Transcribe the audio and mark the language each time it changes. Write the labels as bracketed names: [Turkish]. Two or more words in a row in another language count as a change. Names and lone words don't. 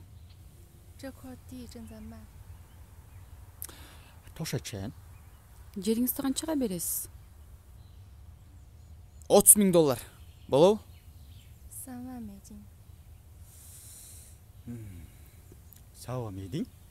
[Chinese] 这块地正在卖。 [Kyrgyz] Тошачан. Жериңизди канчага бересиз? 30.000 доллар. Болобу? [Chinese] 3 万美金。 [Kyrgyz] Сау мейдин?